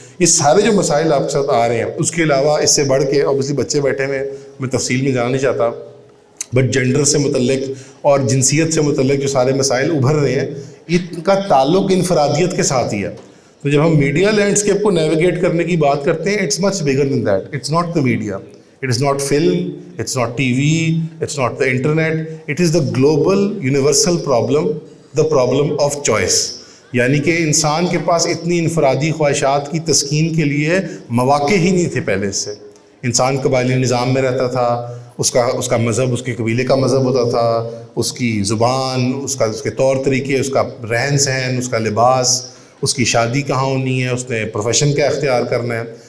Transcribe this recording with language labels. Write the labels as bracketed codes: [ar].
[ur] یہ سارے جو مسائل آپ کے ساتھ آ رہے ہیں, اس کے علاوہ اس سے بڑھ کے اوبیسلی بچے بیٹھے ہوئے, میں تفصیل میں جانا نہیں چاہتا, بٹ جینڈر سے متعلق اور جنسیت سے متعلق جو سارے مسائل ابھر رہے ہیں, ان کا تعلق انفرادیت کے ساتھ ہی ہے. تو جب ہم میڈیا لینڈسکیپ کو نیویگیٹ کرنے کی بات کرتے ہیں, [en] It's much bigger than that. It's not the media, it is not film, it's not TV, it's not the internet, it is the global universal problem, the problem of choice. [ur] یعنی کہ انسان کے پاس اتنی انفرادی خواہشات کی تسکین کے لیے مواقع ہی نہیں تھے پہلے سے. انسان قبائلی نظام میں رہتا تھا, اس کا مذہب اس کے قبیلے کا مذہب ہوتا تھا, اس کی زبان, اس کے طور طریقے, اس کا رہن سہن, اس کا لباس, اس کی شادی کہاں ہونی ہے, اس نے پروفیشن کیا اختیار کرنا ہے.